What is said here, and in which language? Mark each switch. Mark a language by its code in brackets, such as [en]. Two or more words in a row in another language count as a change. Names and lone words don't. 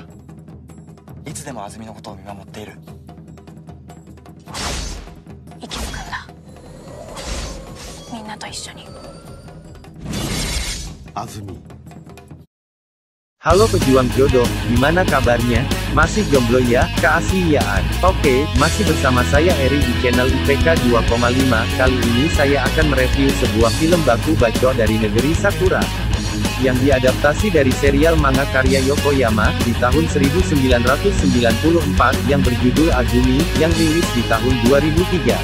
[ja] いつでもあずみのことを見守っている。生き抜くんだ、みんなと一緒に。あずみ。 [id] Halo pejuang jodoh, gimana kabarnya? Masih jomblo ya, keaslian? Oke, masih bersama saya Eri di channel IPK 2,5. Kali ini saya akan mereview sebuah film baku bacot dari negeri Sakura yang diadaptasi dari serial manga karya Yokoyama di tahun 1994 yang berjudul Azumi, yang rilis di tahun 2003.